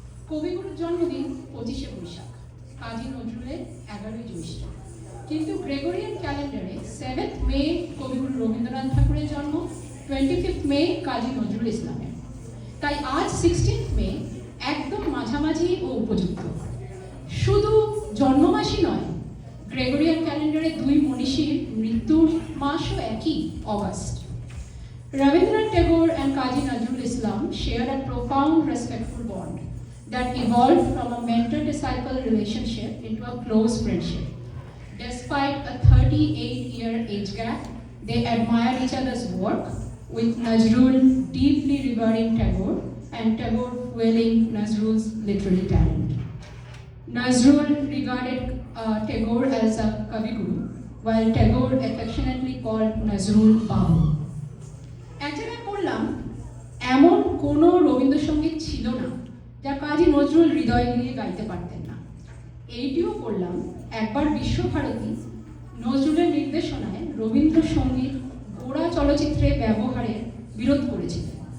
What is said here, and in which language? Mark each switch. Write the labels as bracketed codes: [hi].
[bn] কবিগুরুর জন্মদিন 25শে বৈশাখ, কাজী নজরুলের 11ই জ্যৈষ্ঠ, কিন্তু গ্রেগরিয়ান ক্যালেন্ডারে 7th মে কবিগুরু রবীন্দ্রনাথ ঠাকুরের জন্ম, 25th মে কাজী নজরুল ইসলামের। তাই আজ 16th মে একদম মাঝামাঝি ও উপযুক্ত। শুধু জন্মমাসই নয়, গ্রেগরিয়ান ক্যালেন্ডারে দুই মনীষীর মৃত্যুর মাসও একই, August. [en] Rabindranath Tagore and Kazi Nazrul Islam shared a profound respectful bond that evolved from a mentor-disciple relationship into a close friendship. Despite a 38-year age gap, they admired each other's work, with Nazrul deeply revering Tagore and Tagore fueling Nazrul's literary talent. Nazrul regarded Tagore as a Kaviguru, while Tagore affectionately called Nazrul Babu. [bn] এক জায়গায় পড়লাম, এমন কোনো রবীন্দ্রসঙ্গীত ছিল না যা কাজী নজরুল হৃদয় নিয়ে গাইতে পারতেন না। এইটিও পড়লাম, একবার বিশ্বভারতী নজরুলের নির্দেশনায় রবীন্দ্রসঙ্গীত গোড়া চলচ্চিত্রে ব্যবহারের বিরোধ করেছিলেন।